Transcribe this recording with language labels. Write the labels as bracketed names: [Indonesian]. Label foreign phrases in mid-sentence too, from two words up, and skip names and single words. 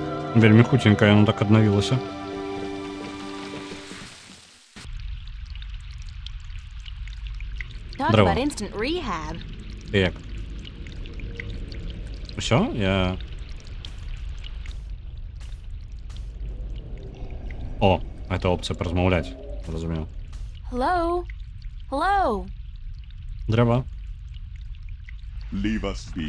[Belarusian] Вельмі хутенька яно так аднавілася. [English] Talk [Belarusian] Дрова. [English] about instant rehab. [Ukrainian] Ти як? [Belarusian] Усё? Я... О, гэта опцыя паразмаўляць. Разумеў. [English] Hello? Hello? [Belarusian] Дрэва. [English] Leave us be.